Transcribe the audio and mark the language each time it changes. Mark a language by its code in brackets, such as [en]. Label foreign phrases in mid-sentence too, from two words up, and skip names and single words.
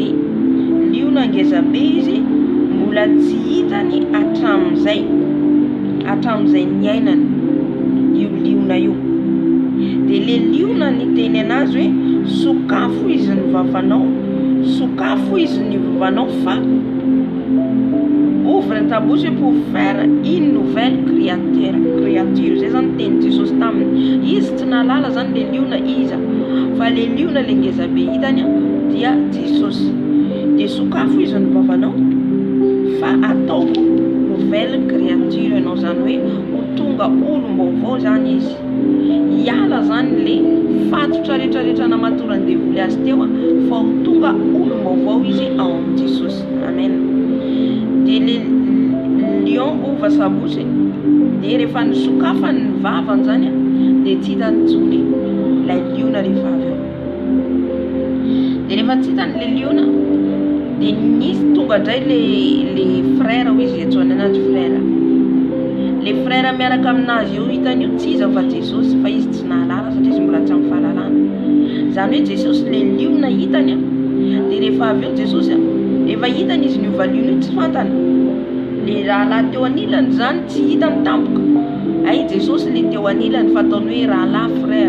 [mg] Liona ngezabe izy mbola tsy hitany hatramin'izay niainany io liona io. Dia le liona niteny anazy hoe sokafo izy ny vavanao, sokafo izy ny vavanao, fa [fr] ouvre ta bouche pour faire une nouvelle créature. [mg] Zay zany teny Jesosy taminy. Izy tsy nalala zany le liona iza, fa le liona le ngezabe hitany dia Jesosy. Dia sokafo izy ny vavanao, fa ataoko [fr] nouvelle créature [mg] ianao, zany hoe ho tonga olom-baovao zany izy. Hiala zany le fatotra rehetrarehetra namatorany devoly azy teo fa ho tonga olom-baovao izy ao amin'ny Jesosy. [fr] Amen. Dia le lion ouvre sa bouche, [mg] dia rehefa nisokafa ny vavany zany a, dia tsy hitany intsony ilay liona rehefa avy eo. Dia rehefa tsy hitany le liona, dia nisy tonga indray le frère hoy izy antsoany anazy frère. Le frère miaraka aminazy eo hitany io tsy iza fa Jesosy, fa izy tsy nahalala satria izy mbola tsy amin'ny fahalalana. Zany hoe Jesosy le liona hitany a. Dia rehefa avy eo Jesosy a, rehefa hitany izy niova liona io tsy fantany. Le rahalahy teo anilany zany tsy hitany tampoka. Ay Jesosy le teo anilany fa ataony hoe rahalahy frère.